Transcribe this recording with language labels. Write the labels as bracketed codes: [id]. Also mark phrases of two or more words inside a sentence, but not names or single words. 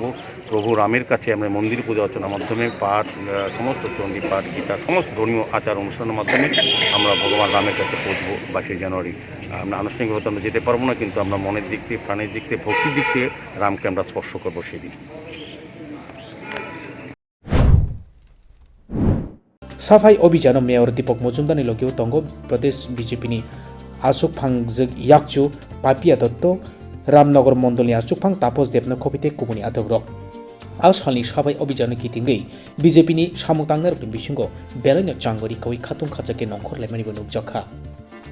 [bn] প্রভু রামের কাছে আমরা মন্দির পূজা অর্চনার মাধ্যমে পাঠ, সমস্ত চণ্ডী পাঠ, গীতা, সমস্ত ধর্মীয় আচার অনুষ্ঠানের মাধ্যমে আমরা ভগবান রামের কাছে পৌঁছবো 22 জানুয়ারি। আমরা আনুষ্ঠানিকভাবে আমরা যেতে পারবো না, কিন্তু আমরা মনের দিক থেকে, প্রাণের দিক থেকে, ভক্তির দিক থেকে রামকে আমরা স্পর্শ করবো সেদিন। [trp] साफाई अभियान मेयर दीपक मजुमदारनि लोगेव तंगो प्रदेश बीजेपी आसुकफां याकचु पापिया दत्त रामनगर मंडलनि आसुकफां तापस देबनो कबिते कुबुनि आदग्रक आसालनि साफाई अभियान कितिंगै बीजेपी सामुतांगनार बिसिंगो बेलायनो चांगरि कवि खातुं खाचाके नंखर लाइमानिबो नुकजाखा।